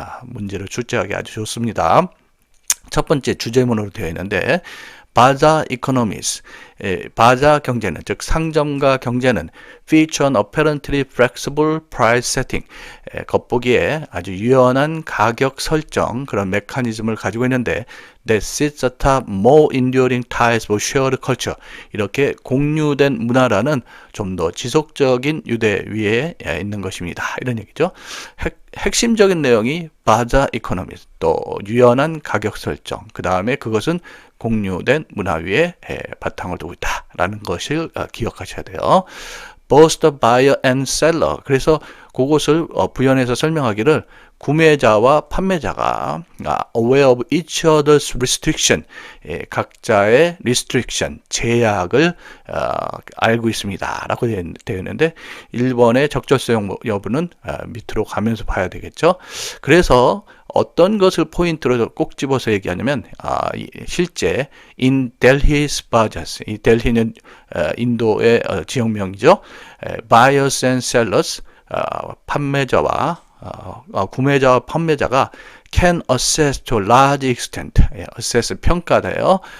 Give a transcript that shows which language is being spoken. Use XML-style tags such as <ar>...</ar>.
<ko>문제를 출제하기 아주 좋습니다. 첫 번째 주제문으로 되어 있는데 바자 이코노미스, 바자 경제는 즉 상점과 경제는</ko> <en>feature an apparently flexible price setting,</en> <ko>겉보기에 아주 유연한 가격 설정 그런 메커니즘을 가지고 있는데</ko> <en>that sits atop more enduring ties of shared culture,</en> <ko>이렇게 공유된 문화라는 좀 더 지속적인 유대 위에 있는 것입니다. 이런 얘기죠. 핵심적인 내용이 바자 이코노미스, 또 유연한 가격 설정, 그 다음에 그것은 공유된 문화 위에 바탕을 두고 있다라는 것을 기억하셔야 돼요.</ko> <en>Both the buyer and seller.</en> <ko>그래서 그것을 부연해서 설명하기를 구매자와 판매자가</ko> <en>aware of each other's restriction,</en> <ko>각자의 restriction, 제약을 알고 있습니다 라고 되어 있는데 1번의 적절성 여부는 밑으로 가면서 봐야 되겠죠. 그래서 어떤 것을 포인트로 꼭 집어서 얘기하냐면 실제</ko> <en>in Delhi's bazaars,</en> <ko>이 델히는 인도의 지역명이죠.</ko> <en>Buyers and sellers,</en> <ko>판매자와 구매자와 판매자가</ko> <en>can assess to a large extent, assess</en> <ko>평가돼요.</ko>